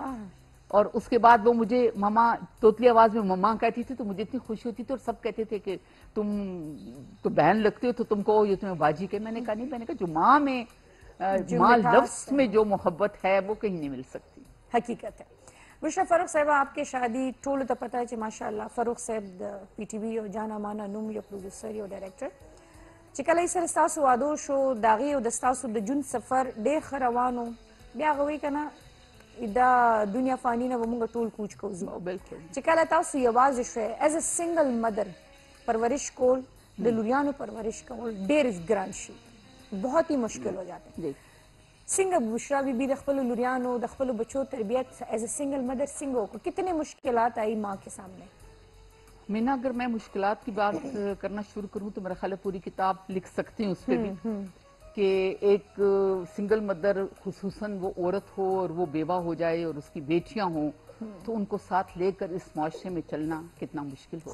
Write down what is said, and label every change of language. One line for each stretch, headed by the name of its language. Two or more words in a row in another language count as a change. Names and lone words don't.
Urdu: اور اس کے بعد وہ مجھے ماما توتلی آواز میں ماما کہتی تھی تو مجھے اتنی خوشی ہوتی تھی. اور سب کہتے تھے کہ تم تو بہن لگتے ہو تو تم کو یہ تمہیں باجی کہ. میں نے کہا نہیں. میں نے کہا جو ماں میں ماں لفظ میں جو محبت ہے وہ کہیں نہیں مل سکتی. حقیقت ہے.
Pashto: بشرا فاروق صاحبه
Urdu: آپ کے شادی
Pashto: ټولو ته پته چې ماشاءالله فاروق صاحب د پی ټي وي یو جانا مانا نوم یو پروډوسر یو ډایرکټر چې کله یې سره ستاسو واده شو د هغې او د ستاسو د ژوند سفر ډېر ښه روان و. بیا هغه وایي که نه دا دنیا فاني نه به موږ ټول کوچ کوو ځو. بالکل چې کله تاسو یوازې شوی
English: as a single mother
Pashto: پرورش کول د لوریانو پرورش کول ډېر ګران شي
Urdu: بہت ہی مشکل ہو جاتے ہیں.
Pashto: څنګه بشرا بی بی د خپلو لوریانو د خپلو بچو تربیت
English: as a single mother
Pashto: څنګه وکړو؟
Urdu: کتنے مشکلات آئی ماں کے سامنے؟ مینا اگر میں مشکلات کی بات کرنا شروع کروں تو میرا خیال ہے پوری کتاب لکھ سکتی ہوں اس پہ بھی کہ ایک سنگل مدر خصوصاً وہ عورت ہو اور وہ بیوہ ہو جائے اور اس کی بیٹیاں ہوں تو ان کو ساتھ لے کر اس معاشرے میں چلنا کتنا مشکل ہوتا ہے.